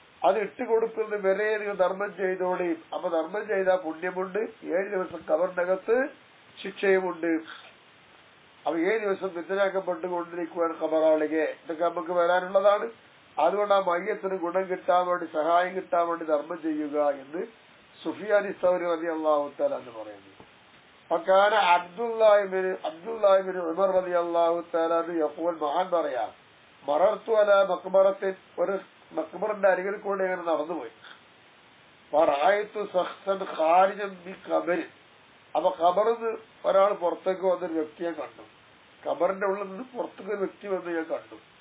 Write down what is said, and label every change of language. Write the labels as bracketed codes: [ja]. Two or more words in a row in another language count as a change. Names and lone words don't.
[ml] അത് ഇട്ടുകൊടുക്കുന്ന വരെ നിങ്ങൾ ധർമ്മം ചെയ്തോളി. അപ്പൊ ധർമ്മം ചെയ്താൽ പുണ്യമുണ്ട്, 7 ദിവസം കബറിനകത്ത് ശിക്ഷയുമുണ്ട്. അപ്പൊ 7 ദിവസം നിദ്രയാക്കപ്പെട്ടുകൊണ്ടിരിക്കുകയാണ് കബറാളികെ. ഇതൊക്കെ നമുക്ക് വരാനുള്ളതാണ്. അതുകൊണ്ട് ആ മയ്യത്തിന് ഗുണം കിട്ടാൻ വേണ്ടി, സഹായം കിട്ടാൻ വേണ്ടി ധർമ്മം ചെയ്യുക എന്ന് സുഫിയാനി സൗരി [ar] رضي الله تعالى [ml] എന്ന് പറയുന്നു. [ar] فكان عبد الله بن عمر رضي الله تعالى عنه يقول [ml] മഹാൻ പറയാ, [ar] مررت على مقبرة, [ml] ഒരു മഖ്ബറിന്റെ അരികിൽ കൂടെ ഇങ്ങനെ നടന്നുപോയി. [ar] فرأيت شخصا خارجا من قبر, [ml] അപ്പൊ ഖബറിന്ന് ഒരാൾ പുറത്തേക്ക് വന്നൊരു വ്യക്തിയെ കണ്ടു. ഖബറിന്റെ ഉള്ളിൽ നിന്ന് പുറത്തേക്ക് ഒരു വ്യക്തി വന്ന് ഞാൻ കണ്ടു.